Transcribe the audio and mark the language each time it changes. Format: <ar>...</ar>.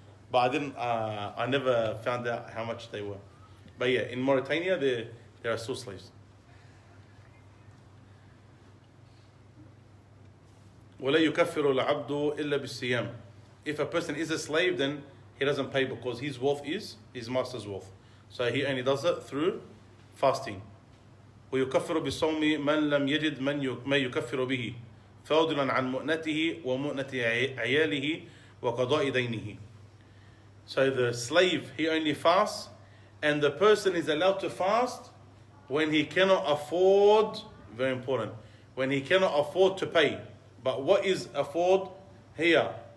<en>But I never found out how much they were. But yeah, in Mauritania, there are still slaves.</en> <ar>وَلَا يُكَفِّرُ الْعَبْدُ إِلَّا بِالصِّيَامِ.</ar> <en>If a person is a slave, then he doesn't pay because his wealth is his master's wealth. So he only does it through fasting.</en> <ar>ويكفر بالصوم من لم يجد ما يكفر به فاضلا عن مؤنته ومؤنة عياله وقضاء دينه.</ar> <en>So the slave, he only fasts, and the person is allowed to fast when he cannot afford, very important, when he cannot afford to pay. But what is afford here?</en>